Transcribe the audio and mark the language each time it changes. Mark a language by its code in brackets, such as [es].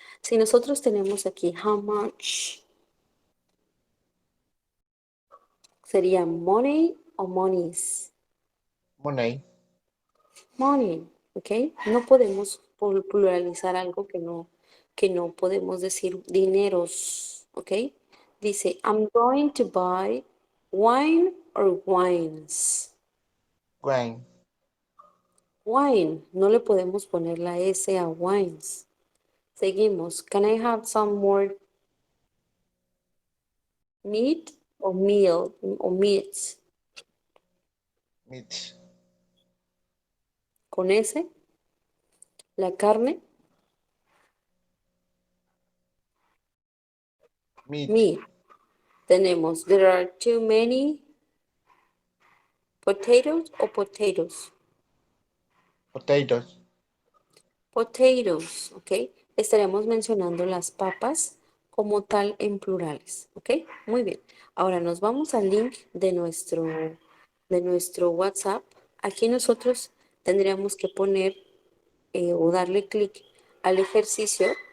[es] Si nosotros tenemos aquí [en] how much, [es] sería money o monies. [en] Money. Money, ¿ok? [es] No podemos pluralizar algo que no podemos decir dineros, ¿ok? Dice, [en] I'm going to buy wine or wines. Grain. [es] Wine, no le podemos poner la S a wines. Seguimos. [en] Can I have some more meat o meal o meats Meat. [es] con S? La carne, [en] Meat. meat. [es] Tenemos, [en] there are too many potatoes o potatoes. Potatoes. Potatoes, ¿ok? [es] Estaremos mencionando las papas como tal en plurales, ¿ok? Muy bien. Ahora nos vamos al link de nuestro WhatsApp. Aquí nosotros tendríamos que poner o darle clic al ejercicio.